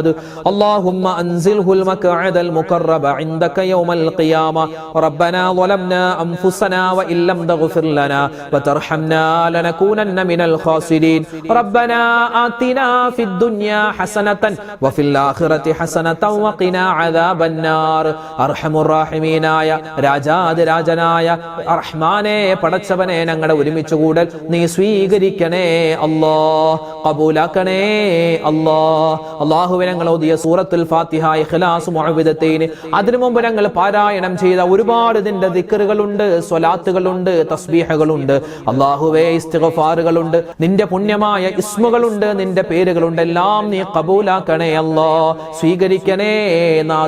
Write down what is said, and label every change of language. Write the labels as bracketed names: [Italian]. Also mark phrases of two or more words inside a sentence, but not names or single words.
[Arabic] اللهم أنزله المقعد المقرب عندك يوم القيامة. ربنا ظلمنا أنفسنا وإن لم تغفر لنا وترحمنا لنكونن من الخاسرين. ربنا آتنا في الدنيا حسنة وفي الآخرة حسنة وقنا عذاب النار. أرحم الراحمين [Malayalam] ആയ രാജാതിരാജനായ റഹ്മാനെ പടച്ചവനെ ഞങ്ങളുടെ ഒരുമിച്ച് കൂടൽ നീ സ്വീകരിക്കണേ അല്ലാഹ്, ഖബൂലാക്കണേ അല്ലാഹ്. അല്ലാഹുവേ ഞങ്ങൾ ഓതിയ സൂറത്തുൽ ഫാത്തിഹ, ഇഖ്ലാസ്, മുഅവ്വിദത്തൈൻ, അതിനു മുമ്പ് ഞങ്ങൾ പാരായണം ചെയ്ത ഒരുപാട് നിന്റെ ദിക്റുകളുണ്ട്, സ്വലാത്തുകളുണ്ട്, തസ്ബീഹുകളുണ്ട്, അല്ലാഹുവേ ഇസ്തിഗ്ഫാറുകളുണ്ട്, നിന്റെ പുണ്യമായ ഇസ്മുകളുണ്ട്, നിന്റെ പേരുകളുണ്ട്, എല്ലാം നീ ഖബൂലാക്കണേ അല്ലാഹ്, സ്വീകരിക്കണേ നാഥ.